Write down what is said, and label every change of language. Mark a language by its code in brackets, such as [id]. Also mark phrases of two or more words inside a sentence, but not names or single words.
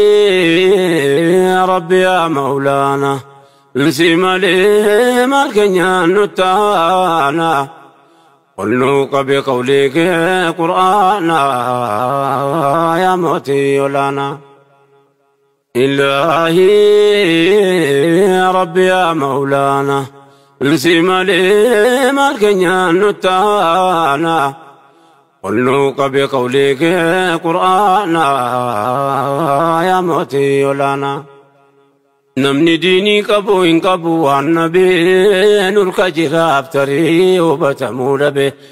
[ar] إلهي ربي يا مولانا. [om] Si malee maal keenyaan nu taana. Ol nu qabe qawlee kee Qur'aana. Yaa mootii olaana. [ar] إلهي ربي يا مولانا. [om] Si malee maal keenyaan nu taana. Ol nu qabe qawlee kee Qur'aana. Yaa mootii olaana. Namni diinii qabu hin qabu waan nabee nurka jiraaf tarii hubatamuu dhabe.